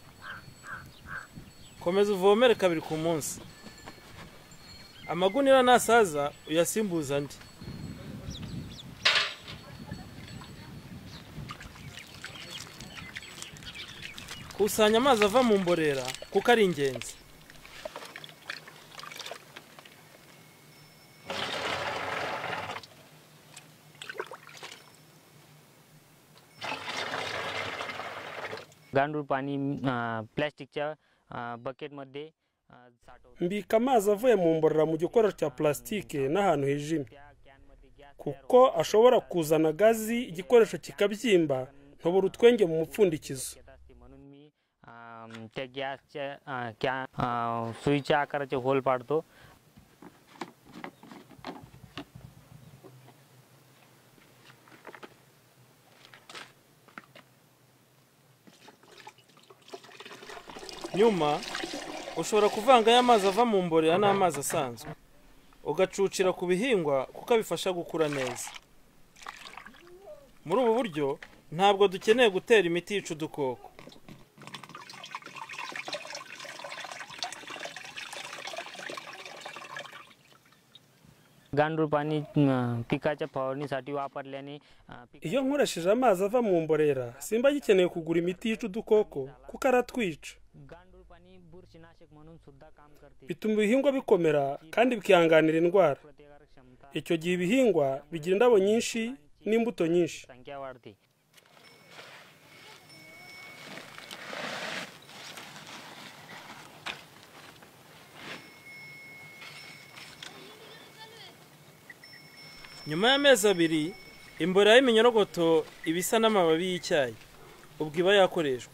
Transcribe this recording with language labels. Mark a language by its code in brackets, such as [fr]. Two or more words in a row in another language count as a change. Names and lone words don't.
[rw] Komeza uvomere 2 ku munsi. Amagunira nasaza uyasimbuza andi. Kusanya amazi ava mu mborera kuko ari ingenzi. [mr] गांडूळ पाणी प्लास्टिकच्या बकेटमध्ये साठवतो. [rw] mbika amazi avuye mu mborera mu gikoresho cya plastique n'ahantu hijimye kuko ashobora kuzana gazi igikoresho kikabyimba ntobura utwenge mu mupfundikizo. [mr] म्हणून मी त्या गॅसच्या सुईच्या आकाराचे होल पाडतो. [rw] Nyuma ushobora kuvanga y'amazi ava mu mborera n'amazi asanzwe ugacucira ku bihingwa kuko bifasha gukura neza. Muri ubu buryo ntabwo dukeneye gutera imiti yica udukoko. [mr] गांडूळ पाणी पिकाच्या फवारणीसाठी वापरल्याने [rw] iyo nkoresheje amazi ava mu mborera simba gikeneye kugura imiti yica udukoko kuko aratwica. [mr] गांडूळ पाणी बुरशीनाशक म्हणून सुद्धा काम करते. [rw] bituma ibihingwa bikomera kandi bikihanganira indwara. [mr] प्रतिकारक क्षमता [rw] icyo gihe ibihingwa bigira indabo nyinshi n'imbuto nyinshi. [mr] संख्या वाढते. [rw] Nyuma y'amezi 2 imborera y'iminyorogoto ibisa n'amababi y'icyayi ubwo iba yakoreshwa.